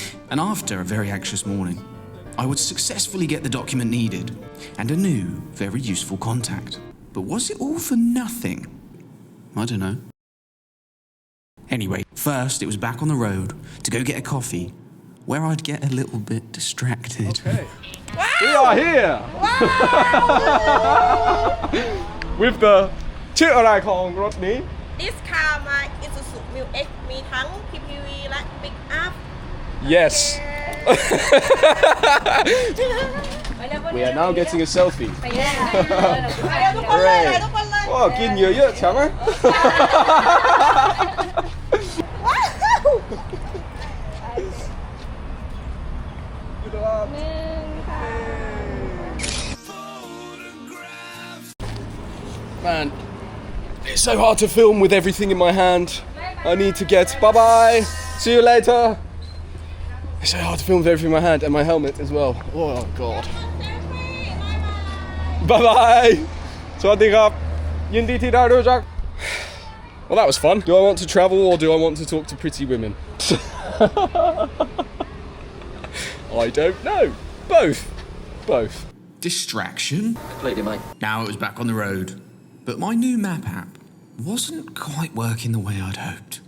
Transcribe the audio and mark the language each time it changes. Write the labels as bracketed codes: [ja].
[en] And after a very anxious morning, I would successfully get the document needed and a new, very useful contact. But was it all for nothing? I don't know. Anyway, first it was back on the road to go get a coffee, where I'd get a little bit distracted. Okay. Wow. We are here! Wow. With the [th] ชื่ออะไรของรถนี้ [en] This car [th] มา Isuzu Mu X มีทั้ง PPV และ Pick Up. [en] Yes. We are now getting a selfie. Hooray. [th] ว้าวกินเยอะๆใช่ไหม [en] Man, it's so hard to film with everything in my hand. I need to get bye-bye. See you later. It's so hard to film with everything in my hand and my helmet as well. Oh god. Bye-bye. [th] สวัสดีครับยินดีที่ได้รู้จัก [en] Well, that was fun. Do I want to travel or do I want to talk to pretty women? I don't know. Both. Distraction? Completely, mate. Now it was back on the road. But my new map app wasn't quite working the way I'd hoped.